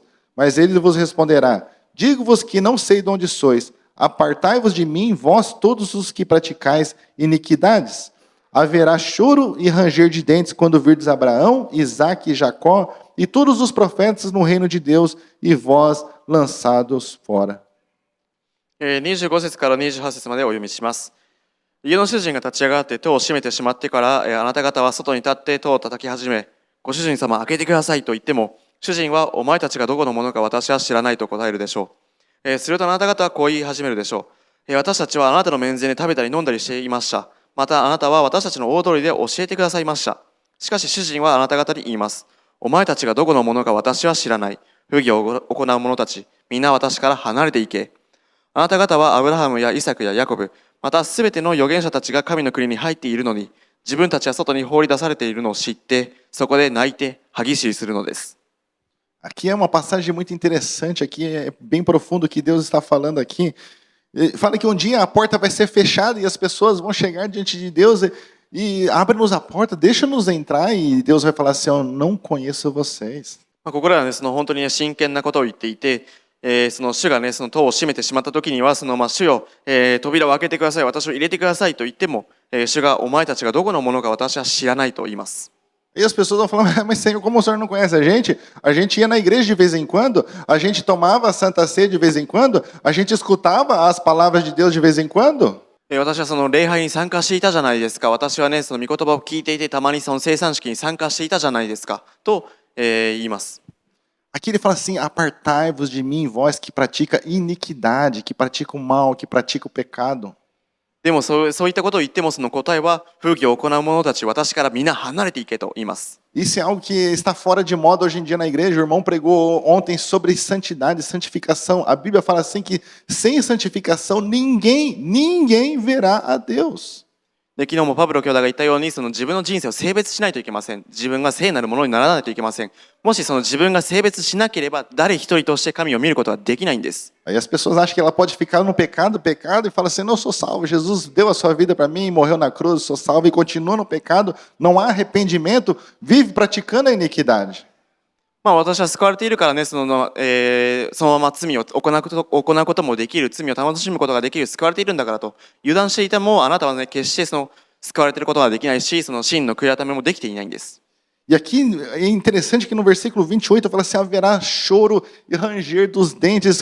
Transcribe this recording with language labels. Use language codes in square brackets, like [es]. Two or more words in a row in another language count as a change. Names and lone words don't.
[pt] Mas ele vos responderá: digo-vos que não sei de onde sois. Apartai-vos de mim, vós todos os que praticais iniquidades. Haverá choro e ranger de dentes quando virdes Abraão, Isaque e Jacó, e todos os profetas no reino de Deus, e vós lançados fora. [ja] 25 節から28節までお読みします。家の主人が立ち上がって戸を閉めてしまってから、あなた方は外に立って戸を叩き始め、ご主人様開けてくださいと言っても、主人はお前たちがどこのものか私は知らないと答えるでしょう。するとあなた方はこう言い始めるでしょう。私たちはあなたの面前で食べたり飲んだりしていました。またあなたは私たちの大通りで教えてくださいました。しかし主人はあなた方に言います。お前たちがどこのものか私は知らない。不義を行う者たち、みんな私から離れていけ。あなた方はアブラハムやイサクやヤコブ、またすべての預言者たちが神の国に入っているのに、自分たちは外に放り出されているのを知って、そこで泣いて歯ぎしりするのです。 [pt] Aqui é uma passagem muito interessante, aqui é bem profundo que Deus está falando aqui. Fala que um dia a porta vai ser fechada e as pessoas vão chegar diante de Deus e abre-nos a porta, deixa-nos entrar, e Deus vai falar assim: eu não conheço vocês. [ja] ここらはね、本当に真剣なことを言っていて、主がね、戸を閉めてしまった時には、主よ、扉を開けてください、私を入れてくださいと言っても、主がお前たちがどこのものか私は知らないと言います。 [pt] E as pessoas vão falar, mas Senhor, como o Senhor não conhece a gente? A gente ia na igreja de vez em quando, a gente tomava a Santa Ceia de vez em quando, a gente escutava as palavras de Deus de vez em quando. [ja] 私はその礼拝に参加していたじゃないですか。私はね、その御言葉を聞いていて、たまにその生産式に参加していたじゃないですか。と、言います。 [pt] Aqui ele fala assim, apartai-vos de mim, vós que pratica iniquidade, que pratica o mal, que pratica o pecado. [ja] でもそういったことを言ってもその答えは、不義を行う者たち、私から皆離れていけと言います。 [pt] Isso é algo que está fora de moda hoje em dia na igreja. O irmão pregou ontem sobre santidade, santificação. A Bíblia fala assim que sem santificação ninguém verá a Deus. [ja] で昨日もパブロ兄弟が言ったように、その自分の人生を性別しないといけません。自分が聖なるものにならないといけません。もしその自分が性別しなければ、誰一人として神を見ることはできないんです。 [pt] Aí as pessoas acham que ela pode ficar no pecado, e fala assim, não, eu sou salvo. Jesus deu a sua vida para mim, morreu na cruz, eu sou salvo e continua no pecado. Não há arrependimento, vive praticando a iniquidade. [ja] まあ私は救われているからね、そのまま罪を行うこともできる、罪を楽しむことができる、救われているんだからと油断していても、あなたはね、決してその救われていることができないし、その真の悔い改めもできていないんです。 [pt] E aqui é interessante que no versículo 28 fala assim, haverá choro e ranger dos dentes.